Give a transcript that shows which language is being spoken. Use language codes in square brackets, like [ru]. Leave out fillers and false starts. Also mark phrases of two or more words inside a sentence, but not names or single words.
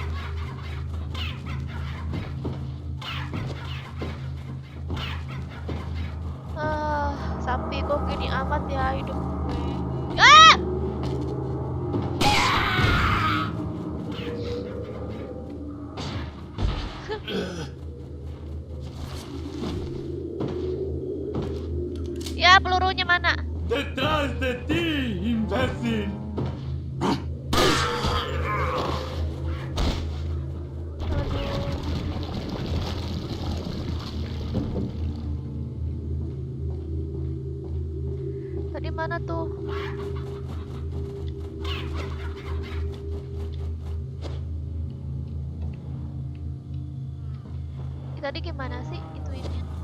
[id] Sapi kok gini amat ya hidup gue. Ah! Ya, pelurunya mana? [es] ¡Detrás de ti, imbécil! [id] Tadi mana tuh? Tadi gimana sih itu ini?